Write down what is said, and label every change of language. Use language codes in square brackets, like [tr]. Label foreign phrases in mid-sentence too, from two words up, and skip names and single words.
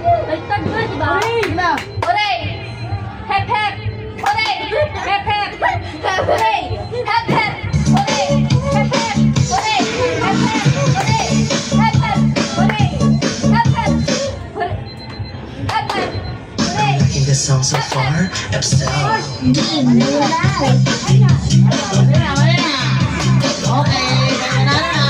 [tl] Baliktad ko, di ba? Na. [en] Hooray! Hep, hep! Hooray! Hep, hep! Hooray! Hep, hep! Hooray! Hep, hep! Hooray! Hep, hep! Hooray! Hep, hep! Hooray! Hep, hep! Hooray! Hep, hep! Hooray! Liking the song so far? Absel. [tl] Okay, kaya na.